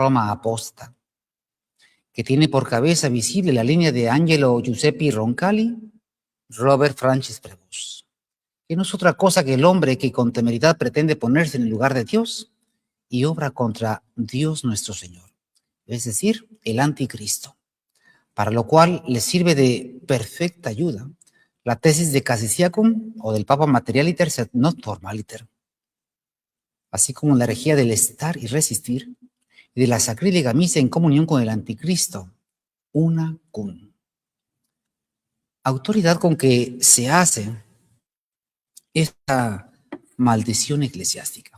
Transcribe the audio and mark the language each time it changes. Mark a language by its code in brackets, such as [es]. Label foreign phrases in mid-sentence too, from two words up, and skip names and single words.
[es] Roma apóstata, que tiene por cabeza visible la línea de Angelo Giuseppe Roncalli, Robert Francis Prevost, que no es otra cosa que el hombre que con temeridad pretende ponerse en el lugar de Dios y obra contra Dios nuestro Señor, es decir, el anticristo, para lo cual le sirve de perfecta ayuda la tesis de Cassisiacum o del Papa [la] Materialiter sed not formaliter, [es] así como la herejía del estar y resistir y de la sacrílega misa en comunión con el anticristo, [la] una cum. [es] Autoridad con que se hace esta maldición eclesiástica.